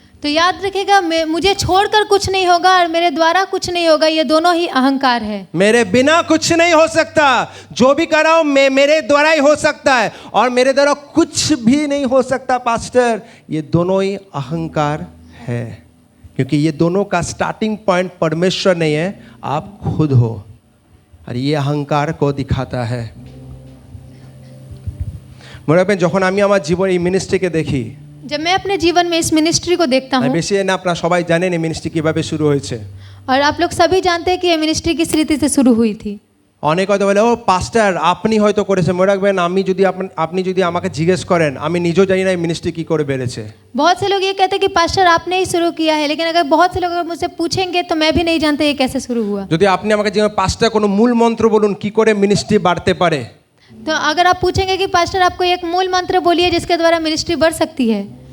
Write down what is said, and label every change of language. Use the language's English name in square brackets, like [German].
[Hindi] तो याद रखिएगा, मुझे छोड़कर कुछ नहीं होगा और मेरे द्वारा कुछ नहीं होगा, ये दोनों ही अहंकार है। मेरे बिना कुछ नहीं हो सकता, जो भी कर रहा हूं मैं मेरे द्वारा ही हो सकता है, और मेरे द्वारा कुछ भी नहीं हो सकता पास्टर, ये दोनों ही अहंकार है, क्योंकि ये दोनों का स्टार्टिंग पॉइंट परमेश्वर नहीं है, आप खुद हो, और ये अहंकार को दिखाता है। [Bangla] মনে রাখবেন যখন আমি আমার জীবনে এই মিনিস্ট্রিকে দেখি, [Hindi] जब मैं अपने जीवन में इस मिनिस्ट्री को देखता हूँ, [Bangla] বেশি না আপনারা সবাই জানেন এই মিনিস্ট্রি কিভাবে শুরু হয়েছে, [Hindi] और आप लोग सभी जानते हैं कि ये मिनिस्ट्री किस रीति से शुरू हुई थी। [Bangla] অনেক হয়তো বলে ও পাস্টার আপনি হয়তো করেছেন, মনে রাখবেন আপনি যদি আমাকে জিজ্ঞেস করেন আমি নিজেও জানি না এই মিনিস্ট্রি কী করে বেড়েছে। [Hindi] बहुत से लोग ये कहते हैं कि पास्टर आपने ही शुरू किया है, लेकिन अगर बहुत से लोग अगर मुझसे पूछेंगे तो मैं भी नहीं जानता ये कैसे शुरू हुआ। [Bangla] যদি আপনি আমাকে জিজ্ঞেস পাস্টার কোনো মূল মন্ত্র বলুন কি করে মিনিস্ট্রি বাড়তে পারে, [Hindi] तो अगर आप पूछेंगे कि पास्टर आपको एक मूल मंत्र बोलिए जिसके द्वारा मिनिस्ट्री बढ़ सकती है,